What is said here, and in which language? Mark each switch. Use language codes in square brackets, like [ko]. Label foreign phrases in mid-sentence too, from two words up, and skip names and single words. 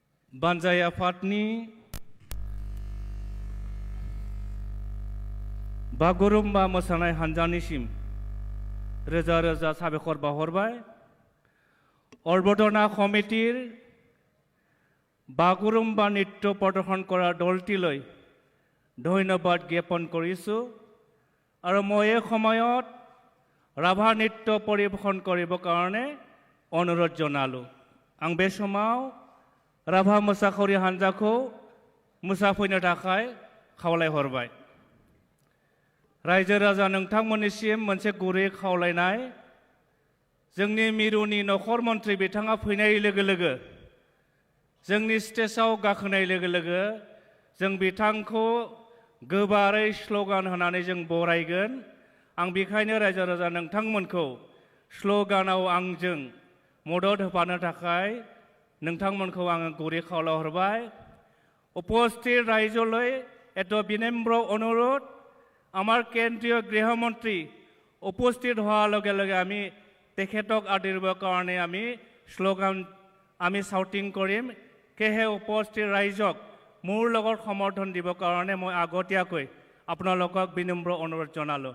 [brx] बानजाय आफादनि बागुरुम्बा मोसानाय हानजानिसिम रोजा रोजा साबायखर बावहरबाय। [as] অৰ্বদনা কমিটিৰ বাগুৰুম্বা নৃত্য প্ৰদৰ্শন কৰা দলটিলৈ ধন্যবাদ জ্ঞাপন কৰিছোঁ আৰু মই এই সময়ত ৰাভা নৃত্য পৰিৱেশন কৰিবৰ কাৰণে অনুৰোধ জনালোঁ। [brx] आं बे समाव राभा मोसाखावरि हानजाखौ मोसाफैनो थाखाय खावलायहरबाय। रायजो राजा नोंथांमोननिसिम मोनसे गुरै खावलायनाय, जोंनि मिरुनि नखर मन्थ्रि बिथाङा फैनाय लोगो लोगो जोंनि स्टेजआव गाखोनाय लोगो लोगो जों बिथांखौ गोबारै स्ल'गान होनानै जों बरायगोन। आं बेखायनो रायजो राजा नोंथांमोनखौ स्ल'गानाव आंजों मदद होफानो थाखाय नोंथांमोनखौ आङो गुरै खावलायहरबाय। [as] উপস্থিত ৰাইজলৈ এটা বিনম্ৰ অনুৰোধ, আমাৰ কেন্দ্ৰীয় গৃহমন্ত্ৰী উপস্থিত হোৱাৰ লগে লগে আমি তেখেতক আদৰিবৰ কাৰণে আমি শ্লোগান আমি শাউটিং কৰিম। সেয়েহে উপস্থিত ৰাইজক মোৰ লগত সমৰ্থন দিবৰ কাৰণে মই আগতীয়াকৈ আপোনালোকক বিনম্ৰ অনুৰোধ জনালোঁ।